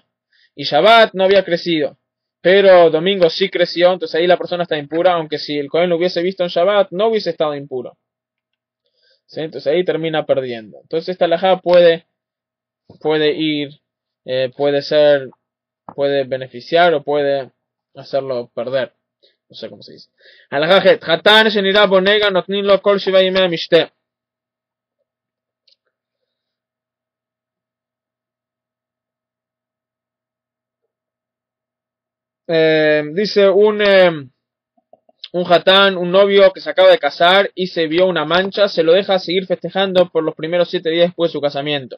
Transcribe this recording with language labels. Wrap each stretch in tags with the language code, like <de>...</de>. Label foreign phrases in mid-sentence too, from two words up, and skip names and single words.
<es>Y Shabbat no había crecido, pero domingo sí creció, entonces ahí la persona está impura, aunque si el Cohen lo hubiese visto en Shabbat, no hubiese estado impuro. ¿Sí? Entonces ahí termina perdiendo. Entonces esta halajá puede ir, puede beneficiar o puede hacerlo perder. No sé cómo se dice.</es> <he>הלכה ח, חתן שנראה בו נגע נותנין לו כל שבעת ימי המשתה.</he> <es>Dice un hatán, un novio que se acaba de casar y se vio una mancha, se lo deja seguir festejando por los primeros 7 días después de su casamiento.</es>